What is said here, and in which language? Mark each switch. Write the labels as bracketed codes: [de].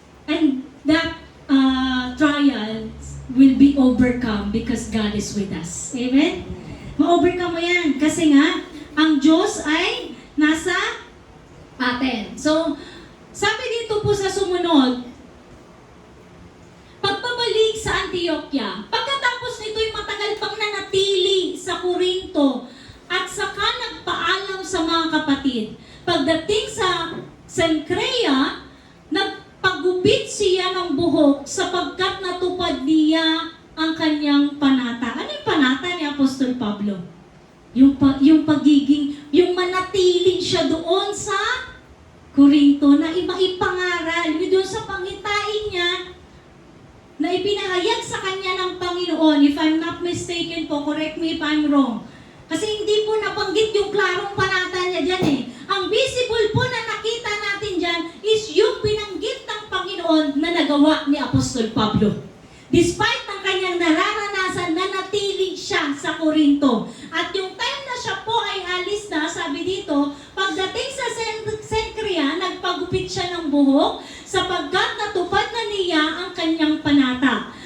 [en] And that trials will be overcome because God is with us. [tl] Amen? Ma-overcome mo yan. Kasi nga, ang Diyos ay nasa atin. So, sabi dito po sa sumunod, pagbabalik sa Antioquia, pagkatapos nito'y matagal pang nanatili sa Corinto at saka nagpaalam sa mga kapatid. Pagdating sa Cenchrea, nagpagupit siya ng buhok sapagkat natupad niya ang kanyang panata. Ano yung panata ni Apostol Pablo? Yung pagiging, yung manatili siya doon sa Corinto na maipangaral. Doon sa pangitain niya, na ipinahayag sa kanya ng Panginoon. [en] If I'm not mistaken po, correct me if I'm wrong. [tl] Kasi hindi po nabanggit yung klarong panata niya dyan eh. Ang visible po na nakita natin dyan is yung binanggit ng Panginoon na nagawa ni Apostol Pablo. Despite ng kanyang nararanasan, nanatili siya sa Korinto. At yung time na siya po ay alis na, sabi dito, pagdating sa Cenchrea, nagpagupit siya ng buhok sapagkat natupad na niya ang kanyang panata.